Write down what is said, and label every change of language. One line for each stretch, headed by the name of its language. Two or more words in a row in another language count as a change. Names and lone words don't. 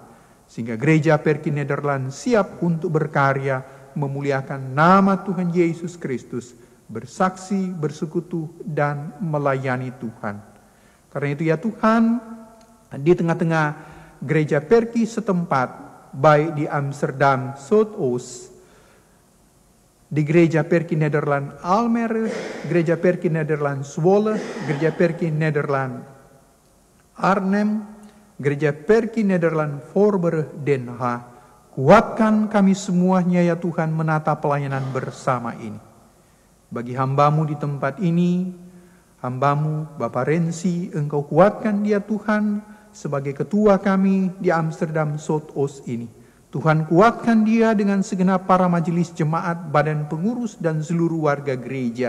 Indonesian: Sehingga gereja Perki Nederland siap untuk berkarya memuliakan nama Tuhan Yesus Kristus, bersaksi, bersekutu, dan melayani Tuhan. Karena itu ya Tuhan, di tengah-tengah gereja Perki setempat, baik di Amsterdam Zuidoost, di gereja Perki Nederland Almere, gereja Perki Nederland Zwolle, gereja Perki Nederland Arnhem, gereja Perki Nederland Voorburg Den Haag, kuatkan kami semuanya ya Tuhan menata pelayanan bersama ini. Bagi hamba-Mu di tempat ini, hamba-Mu Bapak Rensi, Engkau kuatkan dia Tuhan sebagai ketua kami di Amsterdam Zuidoost ini. Tuhan kuatkan dia dengan segenap para majelis jemaat, badan pengurus, dan seluruh warga gereja.